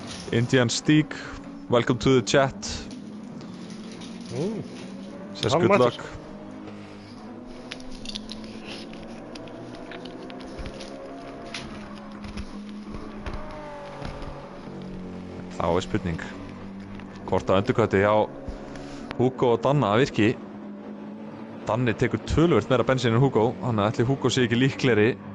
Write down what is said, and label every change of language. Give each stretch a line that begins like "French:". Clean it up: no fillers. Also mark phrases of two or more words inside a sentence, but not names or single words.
English: Indian Stig, welcome to the chat. Says
Icelandic: Hann
English: good
Icelandic: mættur.
English: luck.
Icelandic: Þá spurning hvort að endurkvætti hjá Hugo og Danna virki. Danni tekur töluvert meira bensín en Hugo, þannig að ætli Hugo sé ekki líklegri.